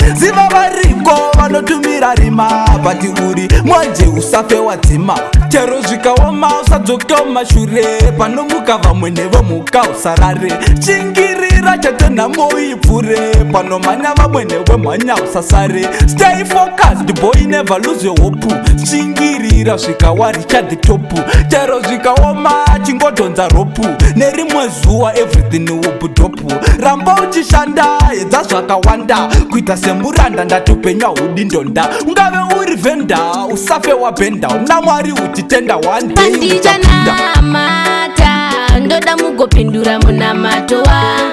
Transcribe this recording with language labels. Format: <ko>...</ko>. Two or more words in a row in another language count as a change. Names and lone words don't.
<sn>Ziva variko vanotumira rima, pati uri mwenje usafe wadzima. Chero zvikaoma usadzoke mumashure, panomuka vamwe nevo muka usarare. Shingirira chete nhamo uipfure, panomhanya vamwe nevo mhanya usasare.</sn> <en>Stay focused boy, never lose your hope.</en> <sn>Shingirira svika wari cha</sn> <en>the top.</en> <sn>Chero zvikaoma chingodhonza ropu, nerimwe zuva</sn> <en>everything will be top.</en> <sn>Ramba uchishanda, edza zvakawanda, kuita semuranda ndatopenya hudi ndonda. Ungave uri venda, usafe wabhenda, una Mwari uchitenda</sn> <en>one day</en> <sn>uchapinda. Pandichanamata, ndoda mugopindura munamato wa.</sn>